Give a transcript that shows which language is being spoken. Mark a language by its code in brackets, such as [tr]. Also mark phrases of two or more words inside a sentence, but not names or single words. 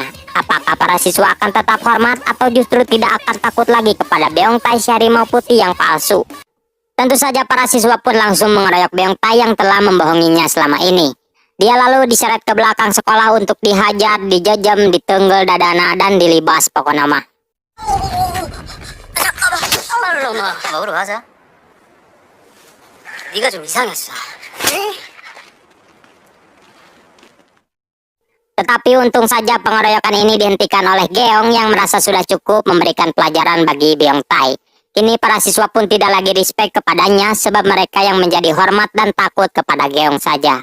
[id] Apakah para siswa akan tetap hormat atau justru tidak akan takut lagi kepada Beong Tai si harimau putih yang palsu? Tentu saja para siswa pun langsung mengeroyok Beong Tai yang telah membohonginya selama ini. Dia lalu diseret ke belakang sekolah untuk dihajar, dijajam, [su] ditenggel dadana, [id] dan dilibas pokoknya mah. [ko] 잠깐만. 엄마, 먹으러 가자. 네가 좀 이상했어. [id] Tetapi untung saja pengeroyokan ini dihentikan oleh Geong yang merasa sudah cukup memberikan pelajaran bagi Beong Tai. Kini para siswa pun tidak lagi respect kepadanya sebab mereka yang menjadi hormat dan takut kepada Geong saja.